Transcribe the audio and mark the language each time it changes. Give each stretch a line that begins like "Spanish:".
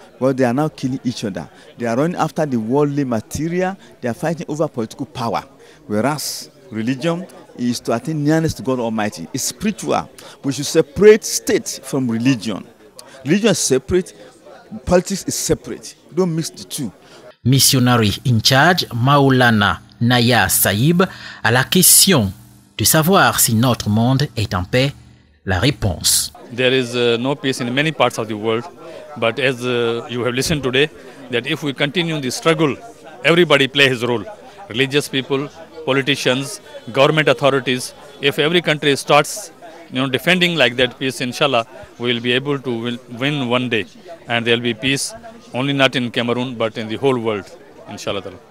English: But they are now killing each other. They are running after the worldly material. They are fighting over political power. Whereas religion is to attain nearness to God Almighty. It's spiritual. We should separate state from religion. Religion is separate, politics is separate. Don't mix the two. Missionary in charge,
French: Maulana Naya Saïb, à la question de savoir si notre monde est en paix, la réponse.
English: There is no peace in many parts of the world, but as you have listened today, that if we continue the struggle, everybody play his role. Religious people, politicians, government authorities. If every country starts, defending like that peace, inshallah, we will be able to win one day, and there will be peace, only not in Cameroon, but in the whole world, inshallah.